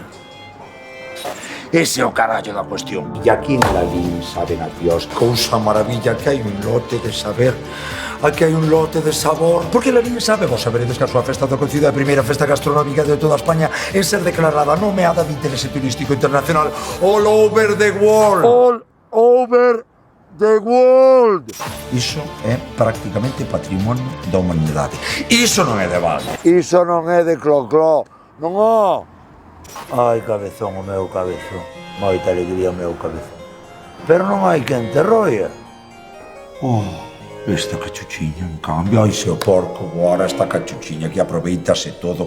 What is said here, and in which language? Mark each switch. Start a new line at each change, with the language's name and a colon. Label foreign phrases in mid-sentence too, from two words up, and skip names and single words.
Galician: Ese é o carallo da cuestión. E aquí en Lalín saben a Dios. Cousa maravilla, que hai un lote de saber. Aquí hai un lote de sabor. Porque Lalín sabe, vos saberedes que a súa festa do Concello é a primeira festa gastronómica de toda España en ser declarada nomeada de interese turístico internacional
English: all over the world. All over the world.
Galician: Iso é prácticamente patrimonio da humanidade. Iso non é de Valde. Iso non é de clocló. Non é. Ai, cabezón, o meu cabezón. Moita alegría o meu cabezón. Pero non hai quen te roia. Esta cachuchiña, en cambio, ai, se o porco, agora esta cachuchiña que aproveitase todo.